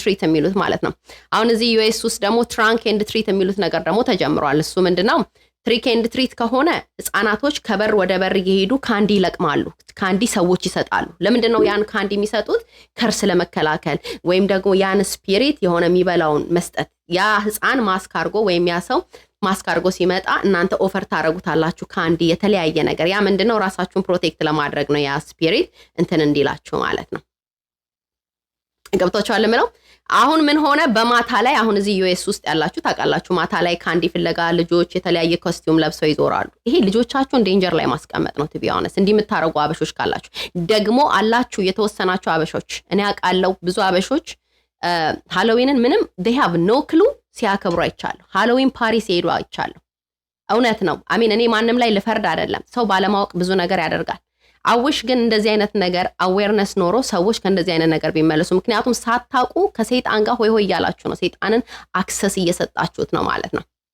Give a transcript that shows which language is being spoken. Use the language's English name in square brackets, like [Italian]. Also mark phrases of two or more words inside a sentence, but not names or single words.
[Amharic] ትሪት የሚሉት ማለት ነው አሁን እዚህ ዩኤስ ውስጥ ደግሞ [English] trunk and treat [Amharic] የሚሉት ነገር ደግሞ ተጀምሯል እሱ ምንድነው [English] trick and treat [Amharic] ከሆነ ህፃናቶች ከበር ወደ በር እየሄዱ ካንዲ ይለቅማሉ ካንዲ ሰዎች ይሰጣሉ ለምንድነው ያን ካንዲ የሚሰጡት ከርስ ለመከላከል ወይም ደግሞ ያን ስፒሪት የሆነ የሚበላውን መስጠት ያ ህፃን ማስክ አድርጎ ወይም ያ ሰው ማስክ አድርጎ ሲመጣ እናንተ ኦፈር ታረጉታላችሁ ካንዲ የተለያየ ነገር ያ ምንድነው ራሳችሁን ፕሮቴክት ለማድረግ ነው ያ ስፒሪት እንትን እንዲላችሁ ማለት ነው ገብታችኋል ማለት አሁን ምን ሆነ በማታ ላይ አሁን እዚህ ዩኤስ ውስጥ ያላችሁ ታውቃላችሁ ማታ ላይ ካንዲ ፍለጋ ልጆች የተለያየ ኮስቲዩም ለብሰው ይዞራሉ ይሄ ልጆቻችሁን ዴንጀር ላይ ማስቀመጥ ነው [English] to be honest [Amharic] እንዲህ የምታረጉ አበሾች ካላችሁ ደግሞ አላችሁ የተወሰናችሁ አበሾች እኔ አውቃለሁ ብዙ አበሾች ሃሎዊንን ምንም [English] they have no clue [Amharic] ሲያከብሩ አይቻለሁ ሃሎዊን ፓሪስ ሄዱ አይቻለሁ እውነት ነው አሚን እኔ ማንንም ላይ ልፈርድ አይደለም ሰው ባለማወቅ ብዙ ነገር ያደርጋል አውሽ ግን እንደዚህ አይነት ነገር አዌርነስ ኖሮ ሰዎች ከእንደዚህ አይነት ነገር ቢመለሱ ምክንያቱም ሳታውቁ ከሰይጣን ጋር ሆይ እያላችሁ ነው ሰይጣንን አክሰስ እየሰጣችሁት ነው ማለት ነው